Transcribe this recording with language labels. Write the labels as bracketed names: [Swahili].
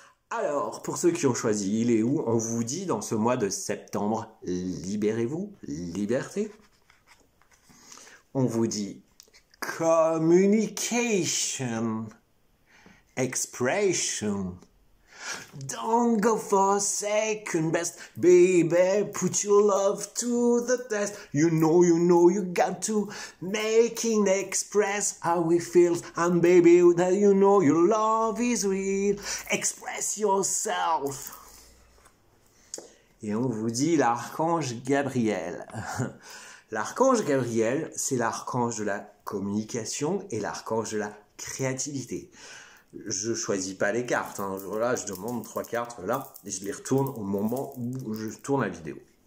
[French] Alors, pour ceux qui ont choisi Il est où, on vous dit dans ce mois de septembre, libérez-vous, liberté. On vous dit communication, expression. [English] Don't go for second best, baby, put your love to the test. You know, you got to making express how we feel. And baby, that you know your love is real. Express yourself. [French] Et on vous dit l'archange Gabriel. L'archange Gabriel, c'est l'archange de la communication et l'archange de la créativité. Je choisis pas les cartes, hein. Voilà, je demande 3 cartes, voilà, et je les retourne au moment où je tourne la vidéo.